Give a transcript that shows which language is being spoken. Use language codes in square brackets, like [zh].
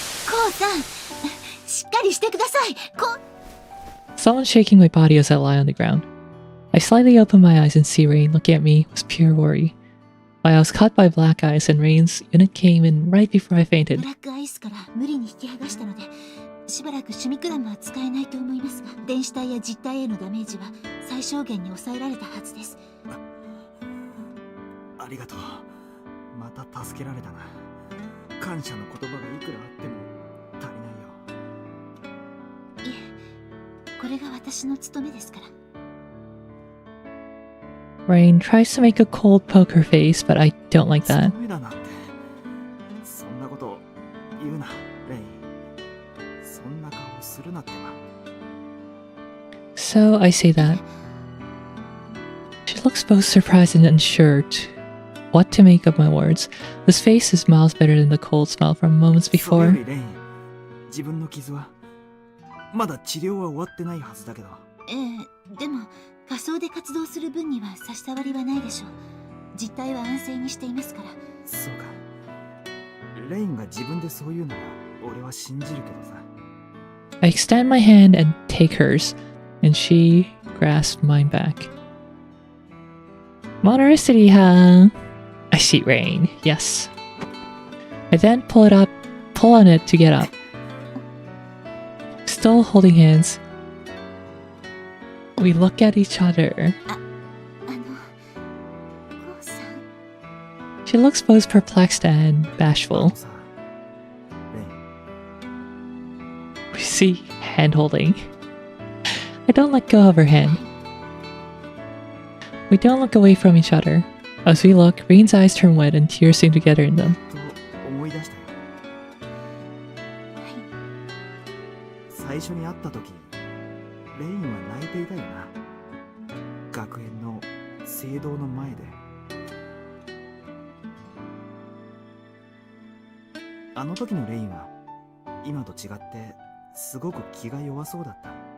[ja] こうさん、しっかりしてください。 [en] Someone's shaking my body as I lie on the ground. I slightly open my eyes and see Rain looking at me with pure worry. While I was caught by black ice and Rain's unit came in right before I [ja] ブ [en] fainted. [ja] ラックアイスから無理に引き剥がしたので、しばらくシュミクラムは使えないと思いますが、電子体や実体へのダメージは最小限に抑えられたはずです。ありがとう。また助けられたな。感謝の言葉がいくらあっても足りないよ。いえ、これが私の務めですから。 [en] Rain tries to make a cold poker face, but I don't like that. [ja] 務めだなんて。そんなこと言うな、レイン。そんな顔するなってば。 [en] So I say that. She looks both surprised and unsure what to make of my words. This face is miles better than the cold smile from moments [ja] それよ [en] before. [ja] りレイン、自分の傷はまだ治療は終わってないはずだけど。でも仮想で活動する分には差し障りはないでしょう。実態は安静にしていますから。そうか。レインが自分でそう言うなら俺は信じるけどさ。 [en] I extend my hand and take hers, and she grasps mine back. Motoricity, huh? I see Rain, yes. I then pull on it to get up. Still holding hands, we look at each other. [ja] こうさん。 [en] She looks both perplexed and [ja] あ [en] bashful. [ja] のさ、レイン。 [en] We see hand holding. I don't let go of her hand. We don't look away from each other. As we look, Rain's eyes turn wet and tears seem to gather in them. [ja] と思い出したよ。最初に会った時、レインは泣いていたよな。学園の聖堂の前で。あの時のレインは今と違ってすごく気が弱そうだった。